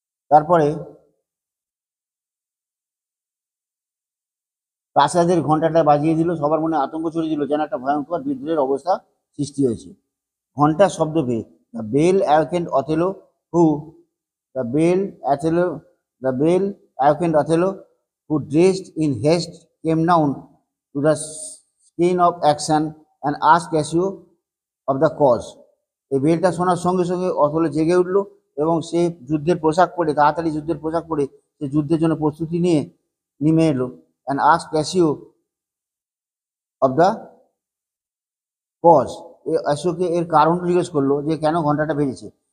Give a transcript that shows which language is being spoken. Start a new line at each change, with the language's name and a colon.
Bangla: তারপরে প্রাসাদের ঘন্টাটা বাজিয়ে দিল, সবার মনে আতঙ্ক ছড়িয়ে দিল, যেন একটা ভয়ঙ্কর বিদ্রোহের অবস্থা সৃষ্টি হয়েছে। ঘন্টার শব্দ পেয়ে
English: The bell awakened Othello who the bell Othello the bell awakened Othello who dressed in haste came down to the scene of action and asked Cassio of the cause.
Bangla: এই বেলটা শোনার সঙ্গে সঙ্গে অথলো জেগে উঠল এবং সে যুদ্ধের পোশাক পরে, তাড়াতাড়ি যুদ্ধের পোশাক পরে সে যুদ্ধের জন্য প্রস্তুতি নিয়ে নেমে এলো।
English: and ask ক্যাসিও of the cause,
Bangla: অ্যাশোকে এর কারণ জিজ্ঞেস করলো যে কেন ঘন্টাটা বেজেছে।